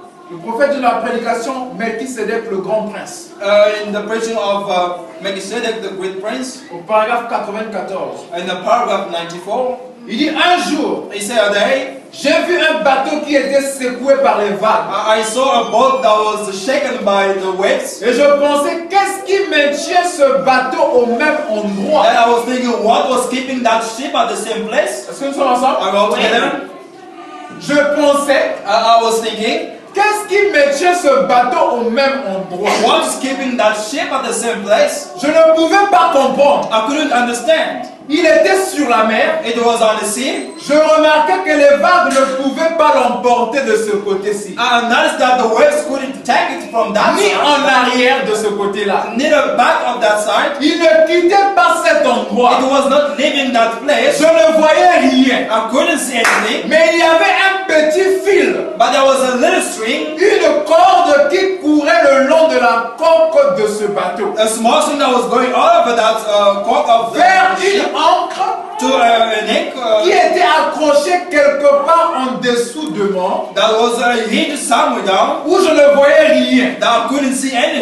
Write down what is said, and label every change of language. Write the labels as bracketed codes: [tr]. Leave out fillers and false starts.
[fr] Le prophète de la prédication, Melchisédek, le grand prince. [en] In the preaching of Melchizedek, the great prince, [fr] Au paragraphe 94. [en] in the paragraph 94, [fr] Il dit un jour, [en] he said a day, [fr] j'ai vu un bateau qui était secoué par les vagues. [en] I saw a boat that was shaken by the waves. [fr] Et je pensais, qu'est-ce qui maintient ce bateau au même endroit? [en] And I was thinking, what was keeping that ship at the same place? [fr] Est-ce que nous sommes ensemble? [en] Are we all together? [fr] Je pensais, [en] I was thinking, [fr] qu'est-ce qui maintient ce bateau au même endroit? [en] what's keeping that ship at the same place? [fr] Je ne pouvais pas comprendre. [en] I couldn't understand. [fr] Il était sur la mer. [en] It was on the sea. [fr] Je remarquais que les vagues ne pouvaient pas l'emporter de ce côté-ci. [en] I noticed that the waves couldn't take it from that [fr] Ni [en] side, [fr] en arrière de ce côté-là. [en] neither back of that side. [fr] Il ne quittait pas cet endroit. [en] It was not leaving that place. [fr] Je ne voyais rien. [en] I couldn't see anything. [fr] Mais il y avait un petit fil. [en] But there was a little string, [fr] Une corde qui courait le long de la coque de ce bateau. [en] a small string that was going all over that cork of the [fr] Vers [en] ship [fr] une ancre [en] to an neck [fr] qui était accrochée quelque part en dessous de moi, [en] that was hinged somewhere down [fr] où je ne voyais rien. [en] that I couldn't see anything